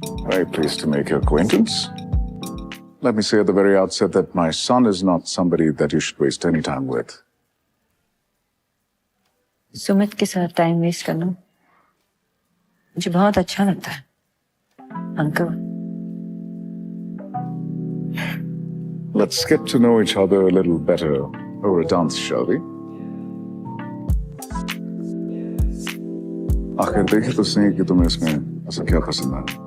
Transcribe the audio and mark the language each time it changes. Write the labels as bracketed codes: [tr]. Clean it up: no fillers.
[en] Very pleased to make your acquaintance. Let me say at the very outset that my son is not somebody that you should waste any time with. [hi] Sumit के साथ time waste करना मुझे बहुत अच्छा लगता है uncle. [en] Let's get to know each other a little better over a dance, shall we? [hi] आखिर देखे तो सही कि तुम्हें इसमें ऐसा क्या पसंद है।